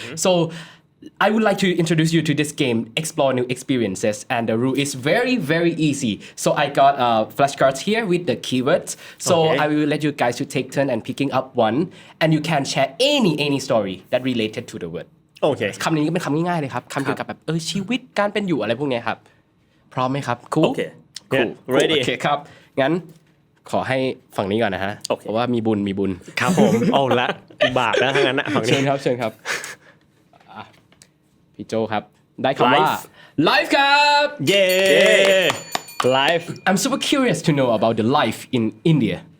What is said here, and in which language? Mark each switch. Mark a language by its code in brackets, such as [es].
[en] So I would like to introduce you to this game, Explore New Experiences, and the rule is very, very easy. So I got flashcards here with the keywords. So I will let you guys to take turn and picking up one, and you can share any story that related to the word. [th] โอเค คำนี้ก็เป็นคำง่ายๆเลยครับคำเกี่ยวกับแบบชีวิตการเป็นอยู่อะไรพวกนี้ครับพร้อมไหมครับ โอเค ready โอเคครับงั้นขอให้ฝั่งนี้ก่อนนะฮะเพราะว่ามีบุญ ครับผมเอาละบาปแล้วทั้งนั้นนะฝั่งนี้ เชิญครับพี่โจครับได้คำว่า life ครับ เย้ life [en] I'm super curious to know about the life in India